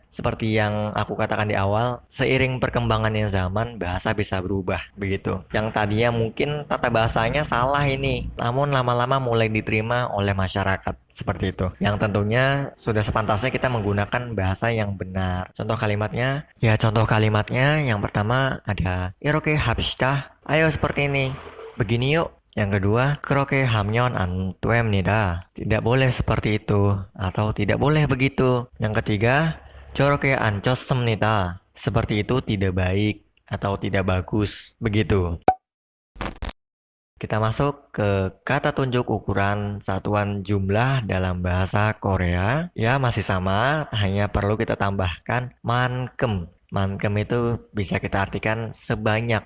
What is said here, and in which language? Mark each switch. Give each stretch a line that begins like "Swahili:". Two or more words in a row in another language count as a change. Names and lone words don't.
Indonesian: Seperti yang aku katakan di awal, seiring perkembangannya zaman, bahasa bisa berubah begitu. Yang tadinya mungkin tata bahasanya salah ini, namun lama-lama mulai diterima oleh masyarakat seperti itu. Yang tentunya sudah sepantasnya kita menggunakan bahasa yang benar. Contoh kalimatnya yang pertama ada
Korean: 이렇게 합시다.
Indonesian: Ayo seperti ini. Begini yuk. Yang kedua,
Korean: 그렇게 하면 안 됩니다.
Indonesian: Tidak boleh seperti itu atau tidak boleh begitu. Yang ketiga,
Korean: 저렇게 안 좋습니다.
Indonesian: Seperti itu tidak baik atau tidak bagus. Begitu. Kita masuk ke kata tunjuk ukuran satuan jumlah dalam bahasa Korea. Ya, masih sama, hanya perlu kita tambahkan mankem. Mankem itu bisa kita artikan sebanyak.